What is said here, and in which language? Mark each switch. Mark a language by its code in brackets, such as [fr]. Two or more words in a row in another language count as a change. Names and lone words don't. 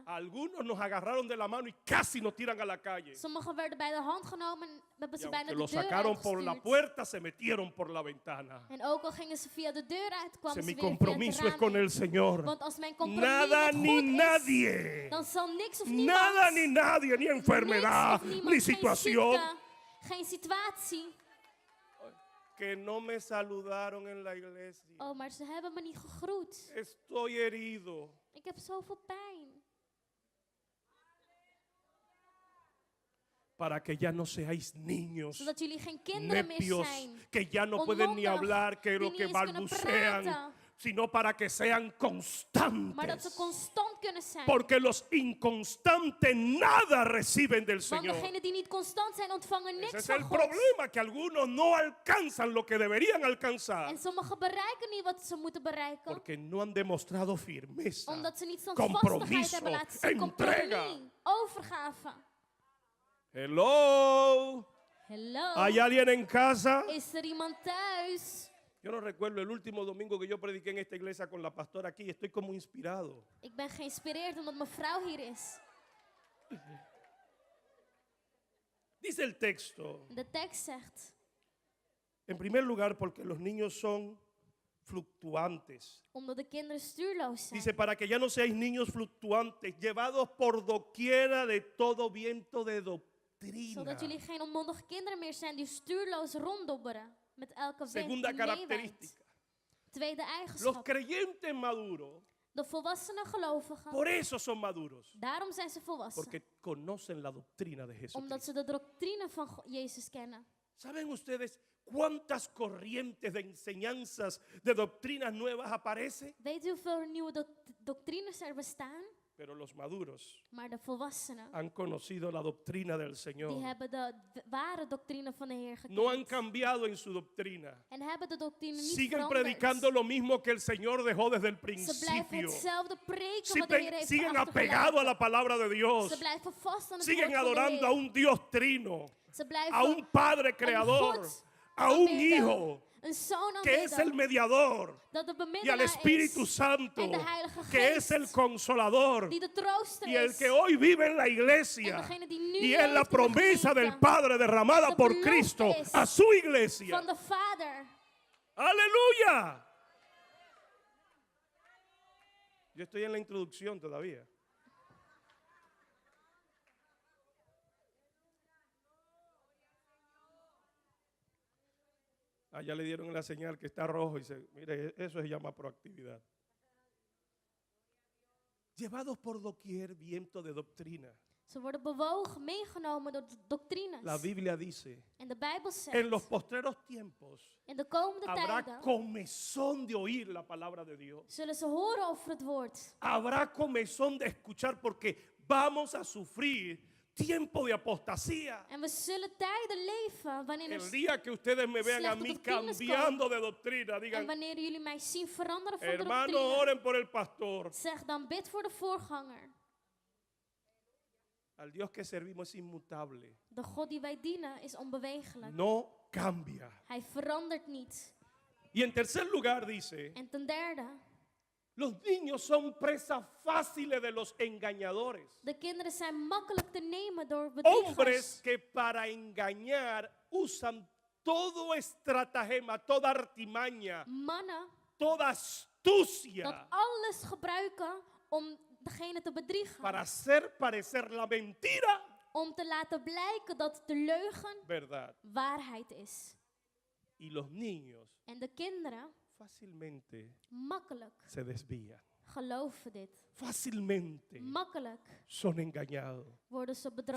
[es] Algunos nos agarraron de la mano y casi nos tiran a la calle. [nl] Sommigen werden bij de hand genomen en hebben [es] Y [nl] ze bijna [es] aunque de lo [nl] deur [es] sacaron por la [nl] uitgestuurd. [es] puerta, se metieron por la ventana. [nl] En ook al gingen ze via de deur uit, kwamen [es] Mi [nl] ze weer via het [es] compromiso es [nl] raam [es] con [nl] in. [es] el Señor. [nl] Want als mijn compromis [es] Nada [nl] met [es] ni [nl] God is, [es] nadie, [nl] dan zal niks of [es] nada [nl] niemand, [es] ni nadie, ni enfermedad, [nl] niks of niemand, [es] ni [nl] geen [es] situación, [nl] ziekte, geen situatie. [es] que no me saludaron en la iglesia. [nl] Oh, maar ze hebben me niet gegroet. [es] Estoy herido. [nl] Ik heb zoveel pijn. [es] Para que ya no seáis niños, [nl] Zodat jullie geen kinderen meer [es] nepios, [nl] zijn. [es] que ya no pueden ni [nl] Onmondig, [es] hablar, que [nl] die [es] lo [nl] niet [es] que [nl] eens kunnen [es] balbucean, [nl] praten. [es] sino para que sean [nl] Maar dat [es] constantes. [nl] ze constant kunnen zijn. [es] Porque los inconstantes nada reciben del [nl] Want [es] Señor. [nl] degenen die niet constant zijn, ontvangen [es] Ese [nl] niks [es] es [nl] van [es] el [nl] God. [es] problema, que algunos no alcanzan lo que deberían alcanzar. [nl] En sommigen bereiken niet wat ze moeten bereiken. [es] Porque no han demostrado firmeza, [nl] Omdat ze niet standvastigheid [es] compromiso, [nl] hebben laten zien. [es] entrega. [nl] Compromis, overgave. [en] Hello. Hello. [es] ¿Hay alguien en casa? [nl] Is er iemand thuis? [es] Yo no recuerdo el último domingo que yo prediqué en esta iglesia con la pastora aquí. Estoy como inspirado. [nl] Ik ben geïnspireerd omdat mijn vrouw hier is. [es] Dice el texto, [nl] De tekst zegt, [es] en primer lugar, porque los niños son fluctuantes. [nl] omdat de kinderen stuurloos zijn. [es] Dice, para que ya no seáis niños fluctuantes, llevados por doquiera de todo viento de doctrina. [nl] Zodat jullie geen onmondige kinderen meer zijn die stuurloos ronddobberen. Met elke wind [es] Segunda [nl] die meewaait. [es] característica. [nl] Tweede [es] Los [nl] eigenschap. [es] creyentes maduros, [nl] De volwassene gelovigen. [es] por eso son maduros. [nl] Daarom zijn ze volwassen. [es] Porque conocen la doctrina de [nl] Omdat [es] Jesucristo. [nl] ze de doctrine van Jezus kennen. [es] ¿Saben ustedes cuántas corrientes de enseñanzas, de doctrinas nuevas aparecen? [nl] Weet u hoeveel nieuwe doctrines er bestaan? [es] Pero los maduros [nl] Maar de volwassenen, [es] han conocido la doctrina del [nl] die [es] Señor. [nl] hebben de ware doctrine van de Heer gekend. [es] No han cambiado en su doctrina. [nl] En hebben de doctrine niet [es] Siguen [nl] veranderd. [es] predicando lo mismo que el Señor dejó desde el [nl] Ze blijven [es] principio. [nl] hetzelfde preken wat de Heer heeft [es] Siguen apegados a [nl] achtergelaten. [es] la palabra de Dios. [nl] Ze blijven vast aan het [es] Siguen [nl] woord van de [es] adorando a [nl] Heer. [es] un Dios trino, [nl] Ze blijven [es] a un Padre creador, [nl] God [es] a un [nl] aanbidden. [es] Hijo [nl] Een zoon [es] que es el [nl] aanbidden. [es] mediador, [nl] Dat de [es] y al [nl] bemiddelaar [es] Espíritu [nl] is. [es] Santo, [nl] En de Heilige [es] que es el [nl] Geest. [es] consolador, [nl] Die de trooster [es] y el [nl] is. [es] que hoy vive en la [nl] En [es] iglesia. [nl] degene die nu [es] Y es la [nl] leeft in de [es] promesa [nl] gemeente [es] del Padre derramada [nl] de [es] por [nl] belofte [es] Cristo [nl] is [es] a su iglesia. [nl] van de Vader. [es] Aleluya. Yo estoy en la introducción todavía. Allá le dieron la señal que está rojo y dice, mire, eso se llama proactividad. Llevados por doquier viento de doctrina. [nl] Ze worden bewogen, meegenomen door de doctrines. [es] La Biblia dice, [nl] En de Bijbel zegt, [es] en los postreros tiempos [nl] in de komende [es] habrá [nl] tijden [es] comezón de oír la palabra de Dios. [nl] zullen ze horen over het woord. [es] Habrá comezón de escuchar porque vamos a sufrir tiempo de apostasía. [nl] En we zullen tijden leven wanneer [es] El [nl] er [es] día que ustedes me vean a [nl] slechte [es] mí [nl] doctrines [es] cambiando de doctrina, [nl] en [es] digan, [nl] wanneer jullie mij zien veranderen van de [es] hermano, [nl] doctrine. [es] oren por el pastor. [nl] Zeg dan bid voor de voorganger. [es] Al Dios que servimos es inmutable. [nl] De God die wij dienen is onbewegelijk. [es] No cambia. [nl] Hij verandert niet. [es] Y en tercer lugar dice, [nl] En ten derde, [es] los niños son presas fáciles de los engañadores. [nl] de kinderen zijn makkelijk te nemen door [es] Hombres [nl] bedriegers. [es] que para engañar usan todo estratagema, toda artimaña, [nl] Mannen [es] toda [nl] dat [es] astucia [nl] alles gebruiken om degene te bedriegen. [es] para hacer parecer la mentira [nl] Om te laten blijken dat de leugen [es] verdad. [nl] waarheid is. [es] Y los niños [nl] En de kinderen [es] fácilmente [nl] makkelijk [es] se desvían. [nl] geloven dit. [es] Fácilmente [nl] Makkelijk [es] son engañados. [nl] worden ze bedrogen.